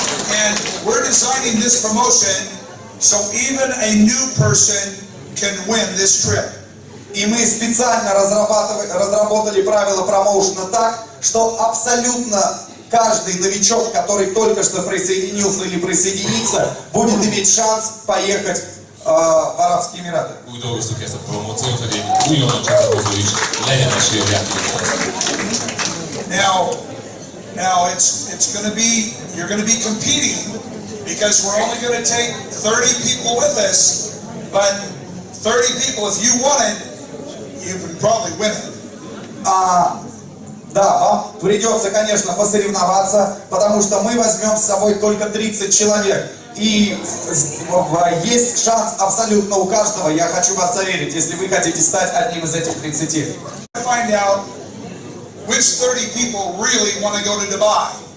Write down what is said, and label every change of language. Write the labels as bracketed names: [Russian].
[English] And we're designing this promotion so even a new person can win this trip. [Russian] И мы специально разработали правила промоушена так, что абсолютно каждый новичок, который только что присоединился или присоединится, будет иметь шанс поехать в Арабские Эмираты. [Hungarian] Úgy dolgoztuk ezt a promóciót, hogy egy újonnan csatlakozó is legyen esélye a [English] Now it's going to be, you're going to be competing because we're only going to take 30 people with us, but 30 people, if you want it, you can probably win it. [Russian] Да, вам придется, конечно, посоревноваться, потому что мы возьмем с собой только 30 человек. И есть шанс абсолютно у каждого, я хочу вас заверить, если вы хотите стать одним из этих 30. [English] Find out which 30 people really want to go to Dubai.